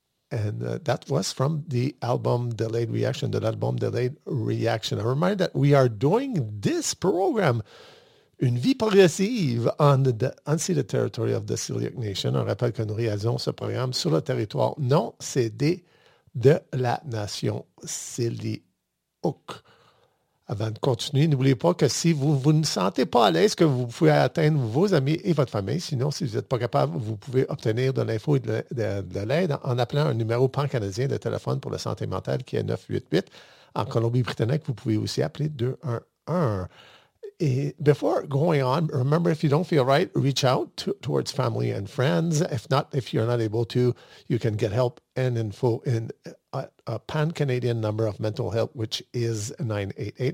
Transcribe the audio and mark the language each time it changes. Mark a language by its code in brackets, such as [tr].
[en] And that was from the album Delayed Reaction, [fr] de l'album Delayed Reaction. [en] A reminder that we are doing this program, Une Vie Progressive, [fr] ainsi le territoire de Celiac Nation. On rappelle que nous réalisons ce programme sur le territoire non cédé de la nation Sillyhook. Avant de continuer, n'oubliez pas que si vous ne sentez pas à l'aise, que vous pouvez atteindre vos amis et votre famille. Sinon, si vous n'êtes pas capable, vous pouvez obtenir de l'info et de l'aide en appelant un numéro pan-canadien de téléphone pour la santé mentale qui est 988. En Colombie-Britannique, vous pouvez aussi appeler 211. [en] Et before going on, remember, if you don't feel right, reach out towards family and friends. If not, if you're not able to, you can get help and info in a pan-Canadian number of mental health, which is 988.